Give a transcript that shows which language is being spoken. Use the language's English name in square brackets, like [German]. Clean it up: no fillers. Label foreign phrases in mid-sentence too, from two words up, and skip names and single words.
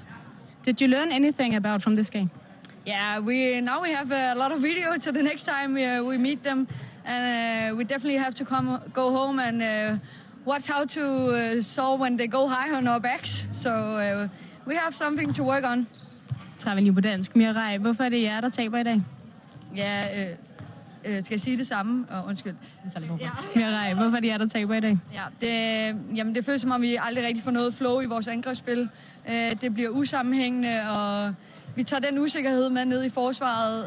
[English] Did you learn anything about from this game? Yeah, we have a lot of video to the next time we meet them, and we definitely have to go home and watch how to solve when they go high on our backs. So we have something to work on. [Danish] Så tager vi lige på dansk. Mirai, hvorfor er det jer, der taber i dag? Ja, skal jeg sige det samme? Undskyld. Mirai, hvorfor er det jer, der taber i dag? Ja, det føles som om, vi aldrig rigtig får noget flow i vores angrebsspil. Det bliver usammenhængende, og vi tager den usikkerhed med ned i forsvaret.